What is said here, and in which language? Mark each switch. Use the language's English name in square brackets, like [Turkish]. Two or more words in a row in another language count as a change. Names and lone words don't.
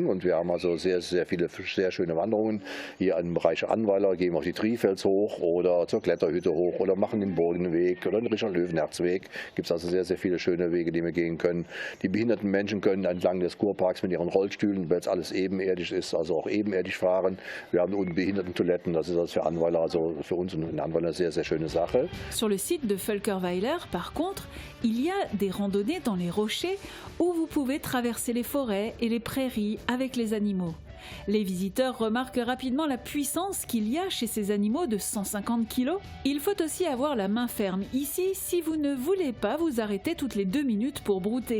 [German] Und wir haben also sehr, sehr viele sehr schöne Wanderungen. Hier im Bereich Annweiler gehen wir auf die Trifels hoch oder zur Kletterhütte hoch oder machen den Burgenweg oder den Richard-Löwenherz-Weg. Gibt es also sehr, sehr viele schöne Wege, die wir gehen können. Die behinderten Menschen können entlang des Kurparks mit ihren Rollstühlen, weil es alles ebenerdig ist, also auch ebenerdig fahren. Wir haben unten Behindertentoiletten, das ist also für Annweiler, also für uns in Annweiler eine sehr, sehr schöne Sache. [French] Sur le site de Völkerweiler, par contre, il y a des randonnées dans les rochers où vous pouvez traverser les forêts et les prairies avec les animaux. Les visiteurs remarquent rapidement la puissance qu'il y a chez ces animaux de 150 kg. Il faut aussi avoir la main ferme ici si vous ne voulez pas vous arrêter toutes les 2 minutes pour brouter.